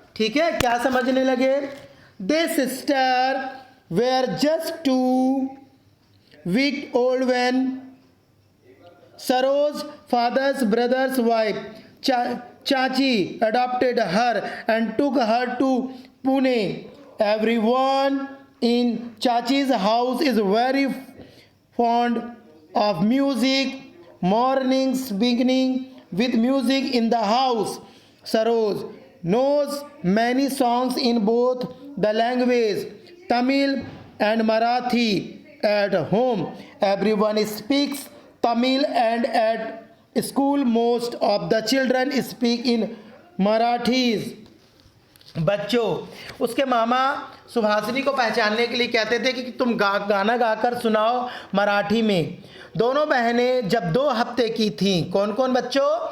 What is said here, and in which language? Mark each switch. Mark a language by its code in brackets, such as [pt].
[hi] ठीक है, क्या समझने लगे? [en] The sister were just 2 week old when Saroj father's brother's wife Chachi adopted her and took her to Pune. Everyone in Chachi's house is very fond of music. Mornings beginning with music in the house. Saroj knows many songs in both the language Tamil and Marathi at home everyone speaks Tamil and at school most of the children speak in Marathis. [hi] बच्चों, उसके मामा सुभाषिनी को पहचानने के लिए कहते थे कि तुम गाना गाकर सुनाओ मराठी में। दोनों बहनें जब 2 हफ्ते की थीं, कौन कौन बच्चों?